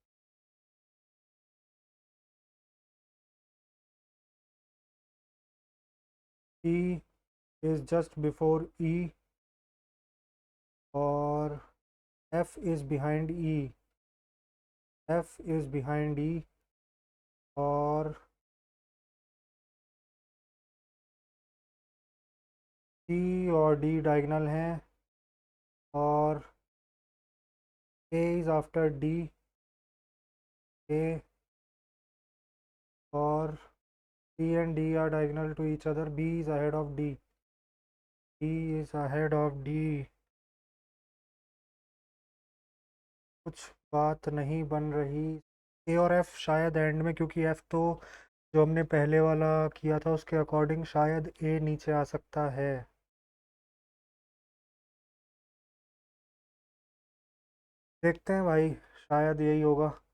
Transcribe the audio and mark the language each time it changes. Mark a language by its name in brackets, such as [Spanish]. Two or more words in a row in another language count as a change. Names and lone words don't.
[English] E is just before E और F is behind E. F is behind E [Hindi] और C और D डायगोनल हैं [English] और A is after D, A और C and D are diagonal to each other. B is ahead of D. D is ahead of D. [Hindi] कुछ बात नहीं बन रही। ए और एफ शायद एंड में, क्योंकि एफ तो जो हमने पहले वाला किया था उसके अकॉर्डिंग शायद ए नीचे आ सकता है। देखते हैं भाई, शायद यही होगा।